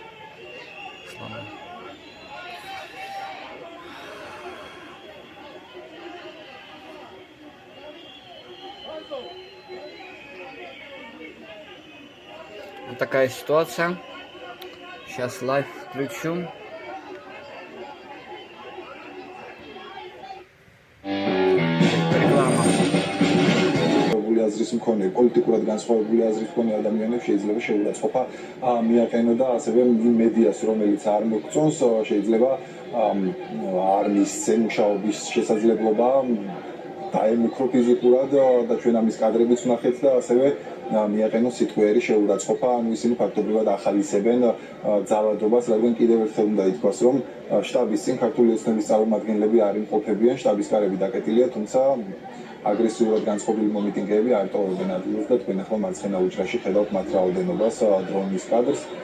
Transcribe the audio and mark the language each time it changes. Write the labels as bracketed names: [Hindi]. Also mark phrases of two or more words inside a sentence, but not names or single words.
[Russian] Слабый. Вот такая ситуация. Сейчас лайв включу. Реклама. [Georgian] აზრის მქონე, პოლიტიკურად განსხვავებული აზრის მქონე ადამიანებს შეიძლება შეურაცხყოფა მიაყენო და ასევე მედიას, რომელიც არ მოგწონს, შეიძლება არ მისცენ მუშაობის შესაძლებლობა დაემუქრო ფიზიკურად და ჩვენ ამის კადრებიც ვნახეთ და ასევე მიაყენოს სიტყვიერი შეურაცხყოფა, ანუ ისინი ფაქტობრივად ახალისებენ ძალადობას, რადგან კიდევ ერთხელ უნდა ითქვას, რომ შტაბის წინ ქართული ოცნების წარმომადგენლები არ იმყოფებიან, შტაბის კარები დაკეტილია, თუმცა აგრესიულად განწყობილი მომიტინგეები არ ტოვებენ ადგილს და თქვენ ახლა მარცხენა უჯრაში ხედავთ მათ რაოდენობას დრონის კადრს.